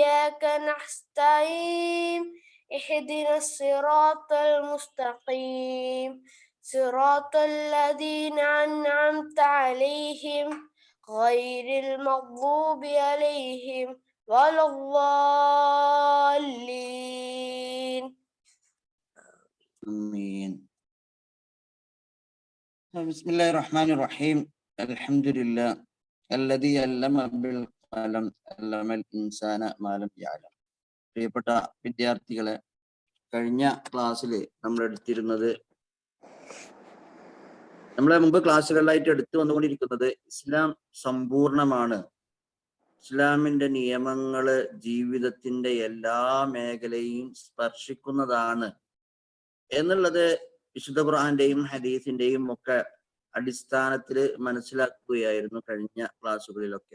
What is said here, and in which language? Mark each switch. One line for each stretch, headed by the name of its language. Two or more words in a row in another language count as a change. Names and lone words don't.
Arabic: وإياك نستعين اهدنا الصراط المستقيم صراط الذين أنعمت عليهم غير المغضوب عليهم ولا الضالين. آمين. بسم الله الرحمن الرحيم. الحمد لله الذي علم بالقلم علم الإنسان ما لم يعلم.
Malayalam: പ്രിയപ്പെട്ട വിദ്യാർത്ഥികളെ, കഴിഞ്ഞ ക്ലാസ്സിൽ നമ്മളെ മുമ്പ് ക്ലാസ്സുകളിലായിട്ട് എടുത്തു വന്നുകൊണ്ടിരിക്കുന്നത് ഇസ്ലാം സമ്പൂർണമാണ്, ഇസ്ലാമിന്റെ നിയമങ്ങള് ജീവിതത്തിന്റെ എല്ലാ മേഖലയും സ്പർശിക്കുന്നതാണ് എന്നുള്ളത് വിശുദ്ധ ഖുർആന്റെയും ഹദീസിന്റെയും ഒക്കെ അടിസ്ഥാനത്തിൽ മനസ്സിലാക്കുകയായിരുന്നു കഴിഞ്ഞ ക്ലാസ്സുകളിലൊക്കെ.